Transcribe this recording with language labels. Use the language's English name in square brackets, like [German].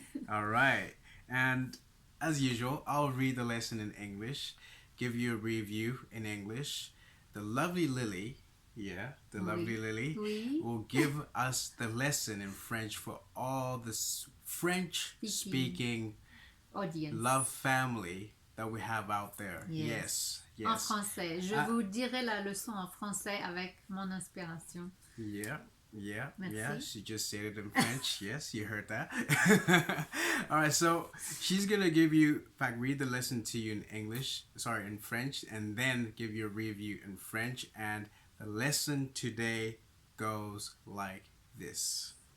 [English] All right, and as usual, I'll read the lesson in English, give you a review in English. The lovely Lily, lovely Lily will give us the lesson in French for all the French-speaking audience, love family that we have out there. Yes. [French] En français. Je vous dirai la leçon en français avec mon inspiration. Merci. [English] She just said it in French. Yes, you heard that. All right, so she's going to give you, in fact, read the lesson to you in French, and then give you a review in French. And the lesson today goes like this.